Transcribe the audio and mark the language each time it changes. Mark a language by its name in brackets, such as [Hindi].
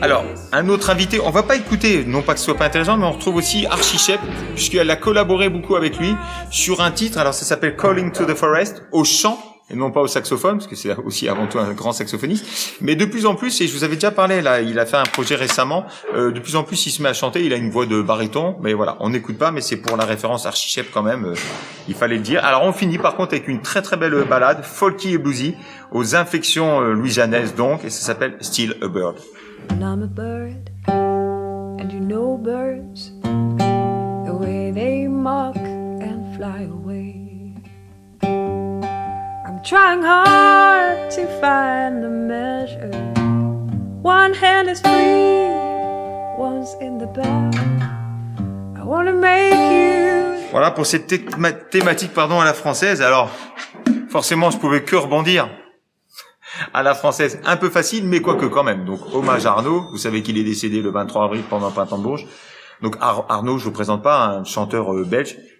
[French] Alors, un autre invité, on va pas écouter, non pas que ce soit pas intéressant, mais on retrouve aussi Archie Shepp, puisqu'elle a collaboré beaucoup avec lui sur un titre, alors ça s'appelle Calling to the Forest, au chant, et non pas au saxophone, parce que c'est aussi avant tout un grand saxophoniste, mais de plus en plus, et je vous avais déjà parlé là, il a fait un projet récemment, de plus en plus il se met à chanter, il a une voix de baryton, mais voilà, on n'écoute pas, mais c'est pour la référence Archie Shepp quand même, il fallait le dire. Alors on finit par contre avec une très belle ballade, folky et bluesy, aux inflexions louisianaises donc, et ça s'appelle Still a Bird. [English] And I'm a bird, and you know birds, the way they mock and fly away. I'm trying hard to find the measure. One hand is free, one's in the back. I wanna make you... [French] Voilà pour cette thématique à la française. Alors, forcément, je pouvais que rebondir à la française, un peu facile, mais quoique quand même. Donc, hommage à Arnaud. Vous savez qu'il est décédé le 23 avril pendant le Printemps de Bourges. Donc, Arnaud, je vous présente pas, un chanteur belge.